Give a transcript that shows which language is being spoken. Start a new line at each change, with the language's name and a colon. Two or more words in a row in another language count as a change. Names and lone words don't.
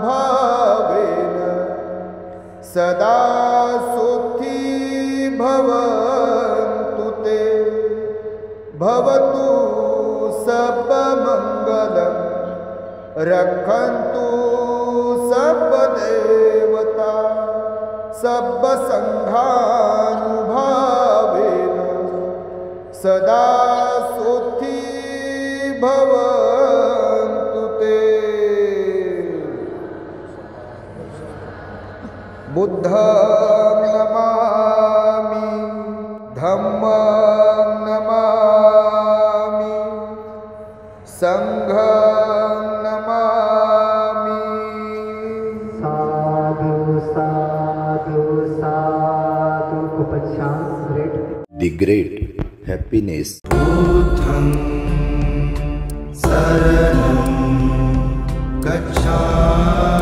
Pali: सदा सुखी भवन्तु ते भवतु सब मंगलम् रखन्तु सब देवता सब संघानुभावेन सदा सुखी भवन्तु ते. बुद्धं नमामि धम्मं नमामि संघं नमामि. साधु साधु साधु.
Marathi: खूपच छान. ग्रेट.
English: The great happiness.
Pali: बुद्धं शरणं गच्छामि.